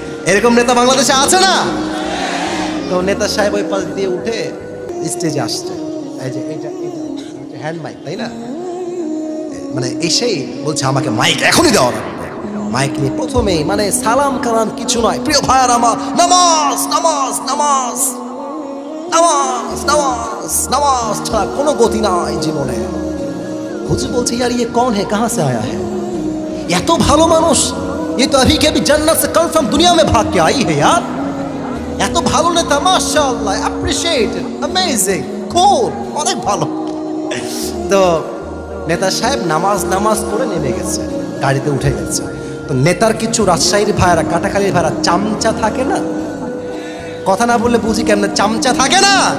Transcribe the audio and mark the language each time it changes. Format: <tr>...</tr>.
<bn>এরকম নেতা বাংলাদেশে আছে না? তো নেতা সাহেব ওই পাশ দিয়ে উঠে স্টেজে আসছে, এই যে এটা হ্যান্ড মাইক, তাই না? মানে এসেই বলছে আমাকে মাইক এখনই দেওয়া লাগবে। মাইক নিয়ে প্রথমেই মানে সালাম কালাম কিছু নয়, প্রিয় ভাইয়ার আমার, নামাজ নামাজ নামাজ। নামাজ নামাজ নামাজ ছাড়া কোনো গতি নাই জীবনে। হুজুর বলছে</bn> <hi>यार ये कौन है कहां से आया है,</hi> <bn>এত ভালো মানুষ,</bn> <hi>ये तो अभी के अभी जन्नत से कन्फर्म दुनिया में भाग के आई है यार।</hi> <bn>এত ভালো নেতা, মাশাআল্লাহ, অ্যাপ্রিশিয়েটেড, অ্যামেজিং, কুল, অনেক ভালো। তো নেতা সাহেব নামাজ পড়ে নেমে গেছে, গাড়িতে উঠে গেছে। তো নেতার কিছু রাজশাহীর ভাইরা, কাটাখালীর ভাইরা চামচা থাকে না, কথা না বললে বুঝি কেমন, চামচা থাকে না।</bn>